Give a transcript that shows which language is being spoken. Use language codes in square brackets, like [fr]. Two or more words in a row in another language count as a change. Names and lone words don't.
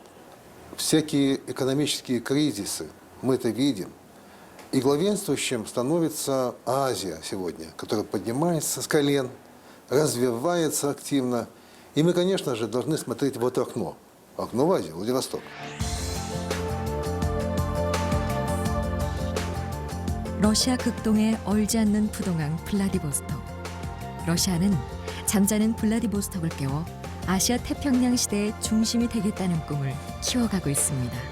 [ru] Всякие экономические кризисы, мы это видим. И главенствующим становится Азия сегодня, которая поднимается с колен, развивается активно. И мы, конечно же, должны смотреть в это окно. Окно в Азию, Владивосток. [ko] 러시아 극동에 얼지 않는 부동항 블라디보스톡. 러시아는 잠자는 블라디보스톡을 깨워 아시아 태평양 시대의 중심이 되겠다는 꿈을 키워가고 있습니다.